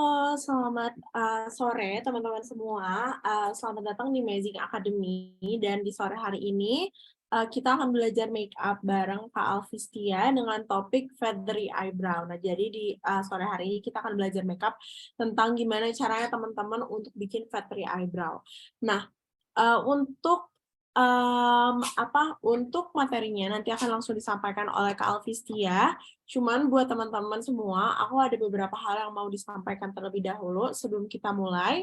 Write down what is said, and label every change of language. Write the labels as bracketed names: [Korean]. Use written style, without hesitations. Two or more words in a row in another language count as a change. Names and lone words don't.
[Indonesian] Halo, selamat sore teman-teman semua. Selamat datang di Amazing Academy. Dan di sore hari ini kita akan belajar [English] make up [Indonesian] bareng Kak Alfistia dengan topik [English] feathery eyebrow. [Indonesian] Nah, jadi di sore hari ini kita akan belajar [English] make up [Indonesian] tentang gimana caranya teman-teman untuk bikin [English] feathery eyebrow. [Indonesian] Nah, untuk materinya nanti akan langsung disampaikan oleh Kak Alfistia. Cuman buat teman-teman semua, aku ada beberapa hal yang mau disampaikan terlebih dahulu sebelum kita mulai.